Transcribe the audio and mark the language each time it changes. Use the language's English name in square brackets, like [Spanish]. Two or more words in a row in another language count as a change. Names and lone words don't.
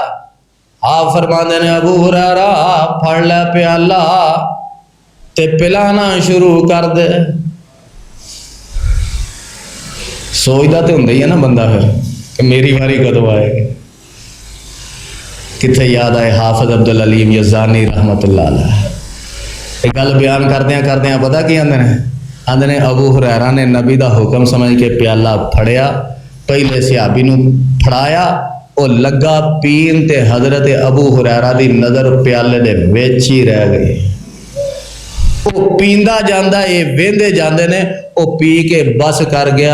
[Punjabi] آپ فرماندے نے ابو ہریرہ پھڑ لے پیالہ تے پلانا شروع کر دے. سوچدا تے ہوندا ہی ہے نا بندہ فیر کہ میری باری کدوں آئے گی. کتھے یاد آئے حافظ عبدالعلیم یزدانی [Arabic] رحمة الله عليه [Punjabi] ایک گل بیان کردیاں پتہ کی آندے نے، آندے نے ابو ہریرہ نے نبی دا حکم سمجھ کے پیالہ پھڑیا، پہلے صحابی نوں پھڑایا، اور لگا پین تے حضرت ابو ہریرہ دی نظر پیالے دے وچ ہی رہ گئی. وہ پیندا جاندا، یہ ویندے جاندے نے، وہ پی کے بس کر گیا.